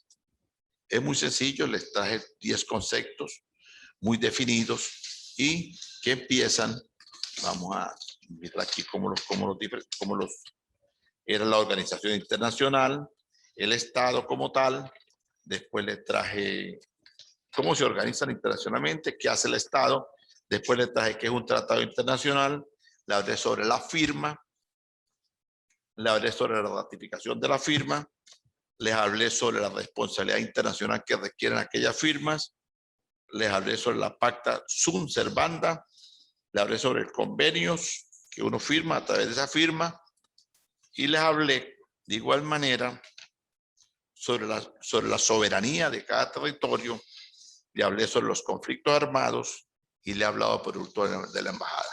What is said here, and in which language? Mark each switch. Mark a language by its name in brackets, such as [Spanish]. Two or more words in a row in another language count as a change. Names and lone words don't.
[Spanish] Es muy sencillo, les traje 10 conceptos muy definidos y que empiezan, vamos a mirar aquí cómo era la organización internacional, el Estado como tal, después les traje cómo se organizan internacionalmente, qué hace el Estado. Después le traje qué es un tratado internacional, le hablé sobre la firma, le hablé sobre la ratificación de la firma, les hablé sobre la responsabilidad internacional que requieren aquellas firmas, les hablé sobre la [Latin] pacta sunt servanda, [Spanish] les hablé sobre el convenios que uno firma a través de esa firma y les hablé de igual manera sobre la soberanía de cada territorio, le hablé sobre los conflictos armados y le he hablado por último de la embajada.